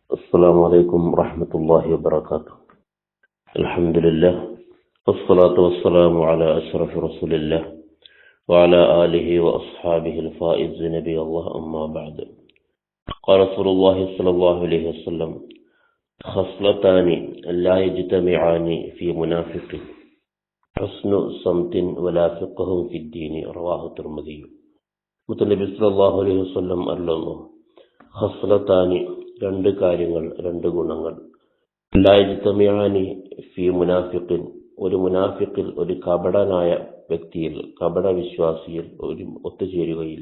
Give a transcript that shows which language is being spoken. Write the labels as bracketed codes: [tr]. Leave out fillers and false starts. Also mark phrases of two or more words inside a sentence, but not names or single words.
[ar] السلام عليكم ورحمة الله وبركاته. الحمد لله والصلاة والسلام على أشرف رسول الله وعلى آله وأصحابه الفائزين بالله أما بعد. قال رسول الله صلى الله عليه وسلم: خصلتان لا يجتمعان في منافق حسن صمت ولا فقه في الدين. رواه الترمذي. [ml] മുത്തനബി [ar] صلى الله عليه وسلم [ml] അരുളുന്നു: ഖസ്ലത്താനി, രണ്ട് കാര്യങ്ങൾ, രണ്ട് ഗുണങ്ങൾ, [ar] لا يجتمعان في منافق, [ml] ഒരു മുനാഫിഖിൽ, ഒരു കപടനായ വ്യക്തിയിൽ, കപട വിശ്വാസിയിൽ ഒരു ഒത്തുചേരുകയില്ല.